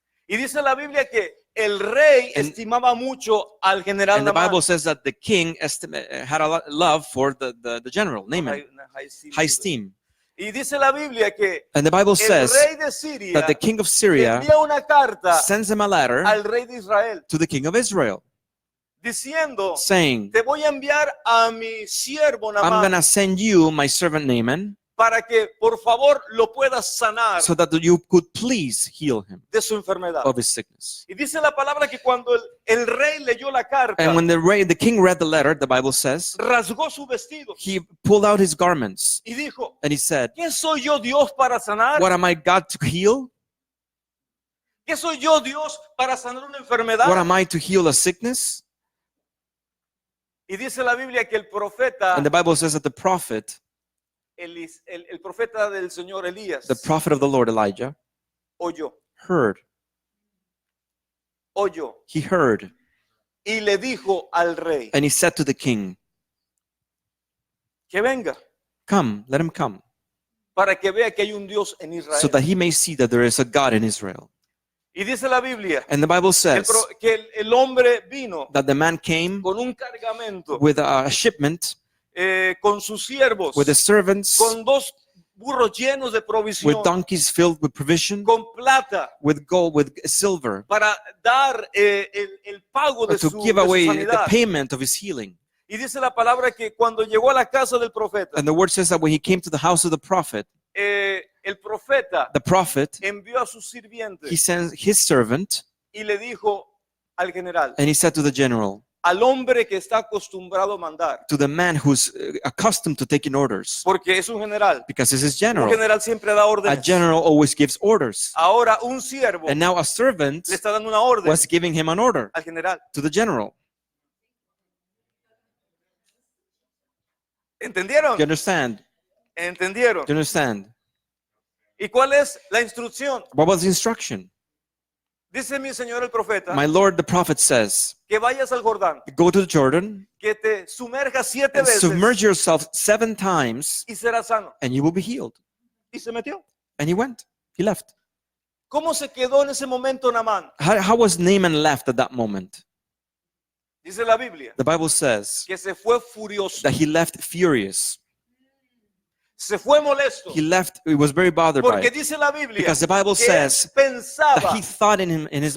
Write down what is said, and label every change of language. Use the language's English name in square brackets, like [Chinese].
[Spanish] Y dice la Biblia que el rey [English] And- [Spanish] estimaba mucho al general [English] And the [Spanish] Naamán. [English] Bible says that the king had a love for the general, Naaman, high esteem. [Spanish] Y dice la Biblia que [English] And the Bible [Spanish] el [English] says [Spanish] rey de Siria [English] that the king of Syria [Spanish] envía una carta [English] sends him a letter [Spanish] al rey de Israel [English] to the king of Israel [Spanish] diciendo, [English] saying, [Spanish] te voy a enviar a mi siervo [English] I'm going [Spanish] Naamán [English] to send you my servant Naaman [Spanish] para que por favor lo puedas sanar [English] so that you could please heal him [Spanish] de su enfermedad. [English] of his sickness. [Spanish] Y dice la palabra que cuando el rey leyó la carta, [English] And when the king read the letter, the Bible says, [Spanish] rasgó su vestido [English] he pulled out his garments [Spanish] y dijo, [English] and he said, [Spanish] ¿qué soy yo Dios para sanar? [English] what am I, God, to heal? [Spanish] ¿Qué soy yo Dios para sanar una [English] What [Spanish] enfermedad? [English] am I to heal a sickness? [Spanish] Y dice la Biblia que el profeta, [English] And the Bible says that the prophet [Spanish] el profeta del Señor Elías, [English] of the Lord Elijah [Spanish] oyó, [English] he heard, [Spanish] y le dijo al rey [English] and he said to the king, [Spanish] que venga [English] come, let him come, [Spanish] para que vea que hay un Dios en [English] so [Spanish] Israel. [English] that he may see that there is a God in Israel. [Spanish] Y dice la Biblia [English] And the Bible says [Spanish] que el hombre vino [English] that the man came [Spanish] con un cargamento, [English] with a shipment, [Spanish] con sus siervos, [English] with the servants, [Spanish] con dos burros llenos de [English] with [Spanish] provisión, [English] donkeys filled with provision, [Spanish] con plata, [English] with gold, with silver, [Spanish] para dar el pago de [English] to [Spanish] su, [English] give [Spanish] de su [English] away the [Spanish] sanidad. [English] payment of his healing. [Spanish] Y dice la palabra que cuando llegó a la casa del profeta, [English] And the word says that when he came to the house of the prophet [Spanish] el profeta envió a sus [English] he [Spanish] sirvientes [English] sends his servant [Spanish] y le dijo al general, [English] and he said to the general, [Spanish] al hombre que está acostumbrado a mandar, [English] to the man who's accustomed to taking orders, [Spanish] porque es un general. [English] because this is [Spanish] Un [English] general. [Spanish] general siempre da [English] A [Spanish] órdenes. [English] general always gives orders. [Spanish] Ahora un siervo [English] And now a servant [Spanish] le está dando una orden [English] was giving him an order [Spanish] al general. [English] to the general. [Spanish] ¿Entendieron? [English] Do you understand? [Spanish] ¿Entendieron? [English] Do you understand? [Spanish] ¿Y cuál es la instrucción? [English] What was the instruction? [Spanish] Dice mi señor el profeta [English] My Lord, the prophet says, [Spanish] que vayas al Jordán, [English] go to the Jordan [Spanish] que te sumerjas 7 [English] and [Spanish] veces [English] submerge yourself 7 times [Spanish] y serás sano. [English] and you will be healed. [Spanish] Y se metió. [English] And he went. He left. [Spanish] ¿Cómo se quedó en ese momento Naamán? [English] How was Naaman left at that moment? [Spanish] Dice la Biblia [English] The Bible says [Spanish] que se fue furioso, [English] that he left furious. [Spanish] se fue molesto, [English] He left, he was very bothered by [Spanish] porque [English] it. [Spanish] dice la Biblia [English] Because the Bible [Spanish] que él [English] says that [Spanish] pensaba, [English] he thought in his